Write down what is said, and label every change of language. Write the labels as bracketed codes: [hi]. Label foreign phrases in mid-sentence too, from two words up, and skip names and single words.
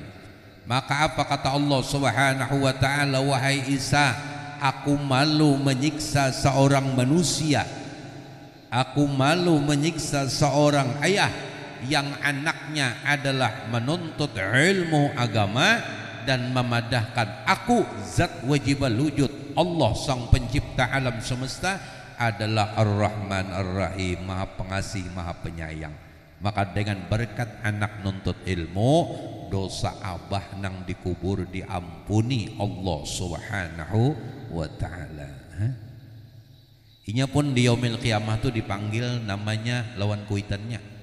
[id] Maka apa kata Allah [ar] سبحانه وتعالى, [id] wahai Isa, aku malu menyiksa seorang manusia, aku malu menyiksa seorang ayah yang anaknya adalah menuntut ilmu agama dan memadahkan aku zat [ar] واجب الوجود, [id] Allah sang pencipta alam semesta, adalah [ar] الرحمن الرحيم, [id] maha pengasih, maha penyayang. [bjn] Maka dengan berkat anak nuntut ilmu, dosa abah nang dikubur diampuni Allah [ar] سبحانه وتعالى. [bjn] Inya pun di [ar] يوم القيامة [bjn] itu dipanggil namanya lawan kuitannya.